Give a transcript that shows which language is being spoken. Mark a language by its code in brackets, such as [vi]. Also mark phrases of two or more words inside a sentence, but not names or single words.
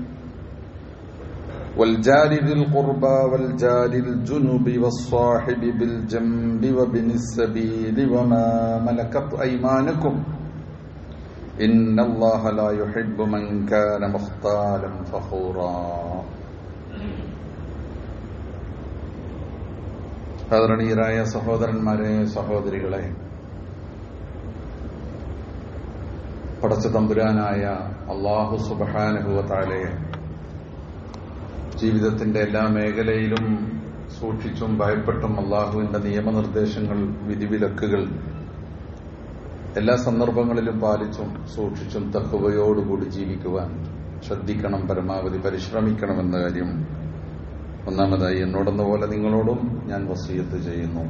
[ar] والجار ذي القربى والجار الجنب والصاحب بالجنب وابن السبيل وما ملكت أيمانكم إن الله لا يحب من كان مختالا فخورا. [ml] ആദരണീയരായ സഹോദരന്മാരെ, സഹോദരികളെ, പടച്ച തമ്പുരാനായ അല്ലാഹു [ar] سبحانه و [ml] തആലയെ ജീവിതത്തിന്റെ എല്ലാ മേഖലയിലും സൂക്ഷിച്ചും ഭയപ്പെട്ടും അള്ളാഹുവിന്റെ നിയമനിർദ്ദേശങ്ങൾ, വിധിവിലക്കുകൾ എല്ലാ സന്ദർഭങ്ങളിലും പാലിച്ചും സൂക്ഷിച്ചും തഖ്വയോടുകൂടി ജീവിക്കുവാൻ ശ്രദ്ധിക്കണം, പരമാവധി പരിശ്രമിക്കണമെന്ന കാര്യം ഒന്നാമതായി എന്നോടെന്ന പോലെ നിങ്ങളോടും ഞാൻ വസിയത്ത് ചെയ്യുന്നു.